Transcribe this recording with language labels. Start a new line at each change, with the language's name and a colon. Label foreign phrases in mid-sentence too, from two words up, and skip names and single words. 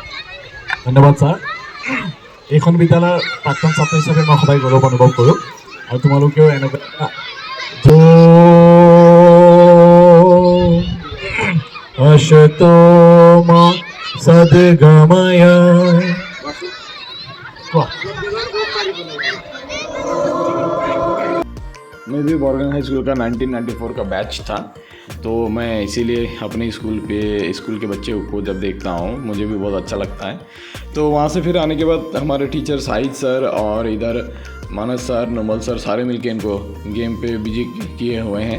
Assamese: ধন্যবাদ ছাৰ। এইখন বিদ্যালয়ৰ প্ৰাক্তন ছাত্ৰ হিচাপে মই সদায় গৌৰৱ অনুভৱ কৰোঁ আৰু তোমালোকেও এনেকুৱা অশতমা সদগময়।
Hindi: मैं भी बोरगंज हाई स्कूल का 1994 का बैच था, तो मैं इसीलिए अपने स्कूल के बच्चे को जब देखता हूँ मुझे भी बहुत अच्छा लगता है। तो वहाँ से फिर आने के बाद हमारे टीचर साहिद सर और इधर मानस सर, नमल सर, सारे मिलके इनको गेम पे बिजी किए हुए हैं।